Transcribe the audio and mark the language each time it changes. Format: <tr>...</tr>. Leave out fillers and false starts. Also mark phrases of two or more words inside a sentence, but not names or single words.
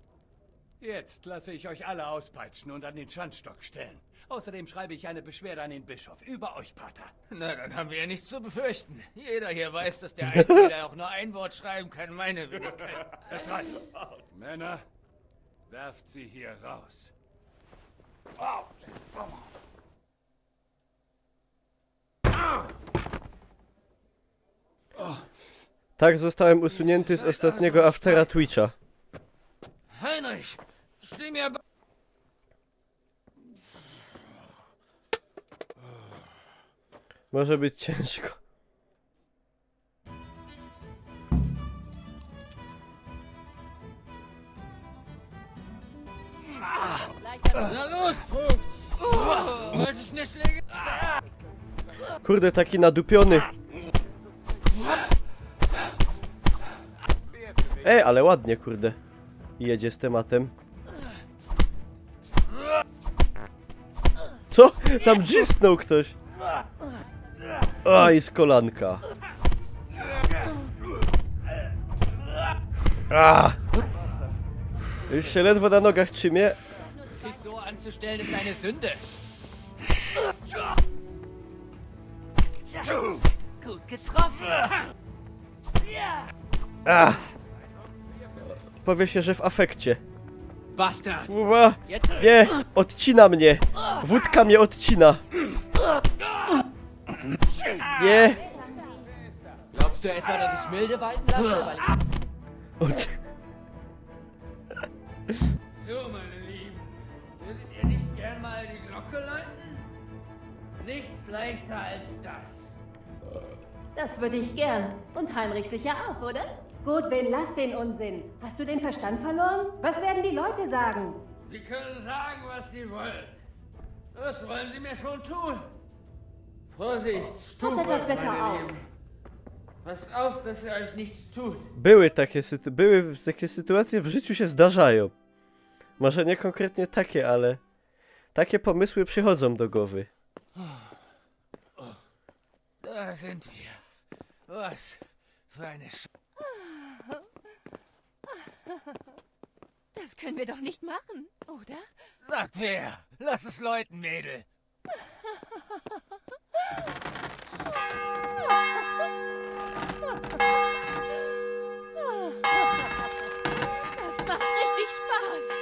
<de>Jetzt lasse ich euch alle auspeitschen und an den Schandstock stellen. Außerdem schreibe ich eine Beschwerde an den Bischof. Über euch, Pater. Na, dann haben wir ja nichts zu befürchten. Jeder hier weiß, dass der Einzige, der auch nur ein Wort schreiben kann, meine Wenigkeit. Es reicht. Männer, werft sie hier raus.</de> <pl>Tak zostałem usunięty z ostatniego aftera Twitcha.</pl> <de>Heinrich, steh mir bei.</de> <pl>Może być ciężko.</pl> <de>Na los, Vogt! Wolltest eine Schläge?</de> <pl>Kurde, taki nadupiony. Ale ładnie, kurde. Jedzie z tematem. Co? Tam dzisnął ktoś. I z kolanka. Już się ledwo na nogach trzymie.</pl> <de>Sich so anzustellen ist eine Sünde. Gut getroffen.</de> <pl>Powie się, że w afekcie. Bastard. Nie, odcina mnie. Wódka mnie odcina. Nie.</pl> <de>Glaubst du etwa, dass ich milde walten lasse? Weil ich... So, meine Lieben. Würdet ihr nicht gern mal die Glocke läuten? Nichts leichter als das. Das würde ich gern. Und Heinrich sicher auch, oder? Gut, wen lass den Unsinn? Hast du den Verstand verloren? Was werden die Leute sagen? Sie können sagen, was sie wollen. Das wollen sie mir schon tun. Vorsicht, Stufe, etwas besser meine auf. Lieben. Passt auf, dass ihr euch nichts tut.</de> <pl>Były takie sytuacje w życiu się zdarzają. Może nie konkretnie takie, ale takie pomysły przychodzą do głowy.</pl> <de>Da sind wir. Was für eine Das können wir doch nicht machen, oder? Sagt wer? Lass es läuten, Mädel. Das macht richtig Spaß.</de>